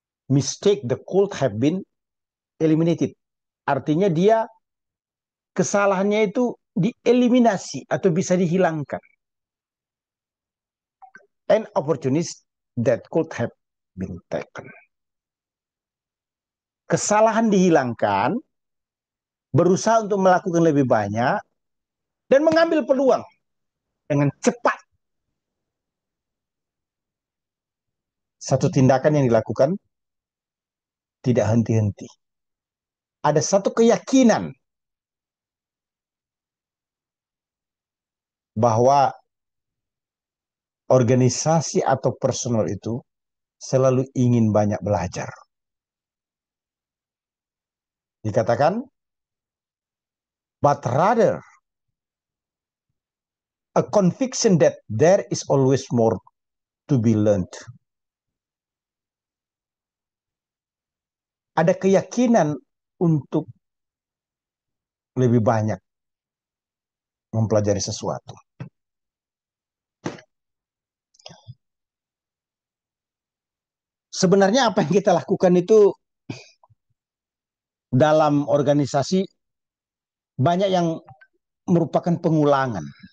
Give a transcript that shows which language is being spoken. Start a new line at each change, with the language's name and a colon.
English: Mistake that could have been eliminated.
Indonesian: Artinya dia kesalahannya itu dieliminasi atau bisa dihilangkan.
English: And opportunities that could have been taken.
Indonesian: Kesalahan dihilangkan, berusaha untuk melakukan lebih banyak, dan mengambil peluang dengan cepat. Satu tindakan yang dilakukan tidak henti-henti. Ada satu keyakinan bahwa organisasi atau personal itu selalu ingin banyak belajar. Dikatakan,
English: but rather a conviction that there is always more to be learned.
Indonesian: Ada keyakinan untuk lebih banyak mempelajari sesuatu. Sebenarnya apa yang kita lakukan itu dalam organisasi banyak yang merupakan pengulangan.